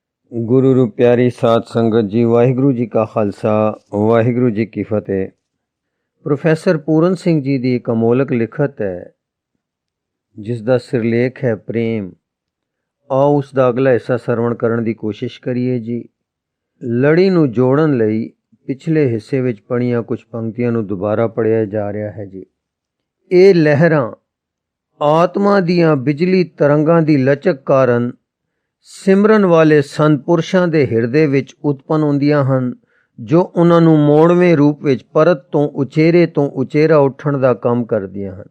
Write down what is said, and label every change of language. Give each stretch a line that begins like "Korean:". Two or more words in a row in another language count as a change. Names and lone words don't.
Punjabi: ਗੁਰੂ ਰੂ ਪਿਆਰੀ ਸਾਧ ਸੰਗਤ ਜੀ, ਵਾਹਿਗੁਰੂ ਜੀ ਕਾ ਖ਼ਾਲਸਾ ਵਾਹਿਗੁਰੂ ਜੀ ਕੀ ਫ਼ਤਿਹ।
Hindi: प्रोफैसर पूरन सिंह जी की एक अमोलक लिखत है जिसका सिरलेख है प्रेम। आओ उसका अगला हिस्सा सरवण करने की कोशिश करिए जी।
Punjabi: ਲੜੀ ਨੂੰ ਜੋੜਨ ਲਈ ਪਿਛਲੇ ਹਿੱਸੇ ਵਿਚ ਪੜ੍ਹੀਆਂ ਕੁਛ ਪੰਕਤੀਆਂ ਨੂੰ ਦੁਬਾਰਾ ਪੜ੍ਹਿਆ ਜਾ ਰਿਹਾ ਹੈ ਜੀ। ਯੇ ਲਹਿਰਾਂ ਆਤਮਾ ਦੀਆਂ ਬਿਜਲੀ ਤਰੰਗਾਂ ਦੀ ਲਚਕ ਕਾਰਨ ਸਿਮਰਨ ਵਾਲੇ ਸੰਤ ਪੁਰਖਾਂ ਦੇ ਹਿਰਦੇ ਵਿਚ ਉਤਪੰਨ ਹੁੰਦੀਆਂ ਹਨ, ਜੋ ਉਨ੍ਹਾਂ ਨੂੰ ਮੋੜਵੇਂ ਰੂਪ ਵਿਚ ਪਰਤ ਤੋ ਉਚੇਰਾ ਉਠਣ ਦਾ ਕੰਮ ਕਰਦੀਆਂ ਹਨ।